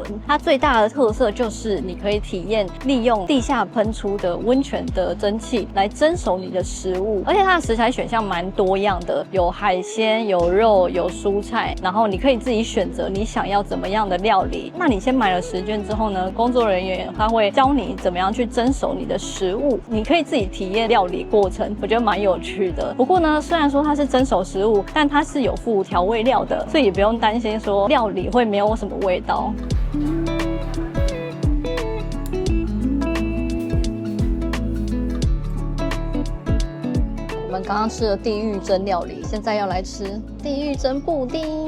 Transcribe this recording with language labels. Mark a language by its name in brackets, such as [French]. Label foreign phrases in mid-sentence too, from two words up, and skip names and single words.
[Chinese] 它最大的特色就是你可以體驗利用地下噴出的溫泉的蒸汽來蒸熟你的食物，而且它的食材選項蠻多樣的，有海鮮、有肉、有蔬菜，然後你可以自己選擇你想要怎麼樣的料理。那你先買了食券之後呢，工作人員他會教你怎麼樣去蒸熟你的食物，你可以自己體驗料理過程，我覺得蠻有趣的。不過呢，雖然說它是蒸熟食物，但它是有附調味料的，所以也不用擔心說料理會沒有什麼味道。我们刚刚吃了地獄蒸料理，現在要來吃地獄蒸布丁。